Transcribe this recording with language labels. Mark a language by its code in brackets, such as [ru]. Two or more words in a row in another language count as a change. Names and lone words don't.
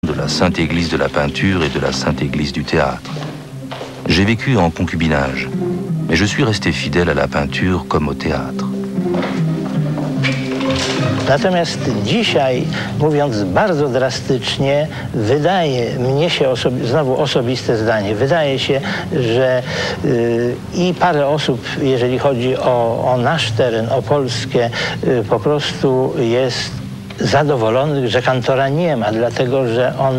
[fr] de la Sainte Église de la peinture et de la Sainte Église du théâtre. J'ai vécu en concubinage, mais je suis resté fidèle à la peinture comme au théâtre. [pl] Natomiast dzisiaj, mówiąc bardzo drastycznie, wydaje mnie się, znowu osobiste zdanie, wydaje się, że i parę osób, jeżeli chodzi o nasz teren, o Polskę, po prostu jest zadowolonych, że kantora nie ma, dlatego że on...